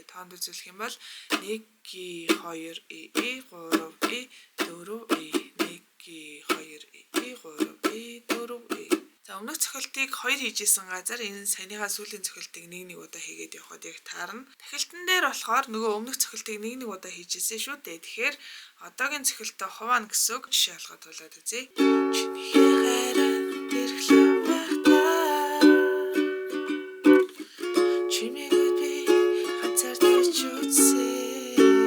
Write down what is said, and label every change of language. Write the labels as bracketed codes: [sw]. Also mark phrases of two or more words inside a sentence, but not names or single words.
[mn] Тоонд үзүүлэх юм бол 1 ги 2 и 3 и 4 и 1 ги 2 и 3 и 4 и. За өмнөх цохилтыг 2 хийжсэн газар энэ саяныхаа сүүлийн цохилтыг нэг удаа хийгээд явхад яг таарна. Дахилтан дээр болохоор нөгөө өмнөх цохилтыг нэг удаа хийжсэн шүү дээ. Тэгэхээр одоогийн цохилтоо хуваана гэсэн үг. Жишээ олгоод дуулаад үзье. Чиний хайрын тэрхлэн багтаа чимээгүүд би хацар дээр ч үтсээ.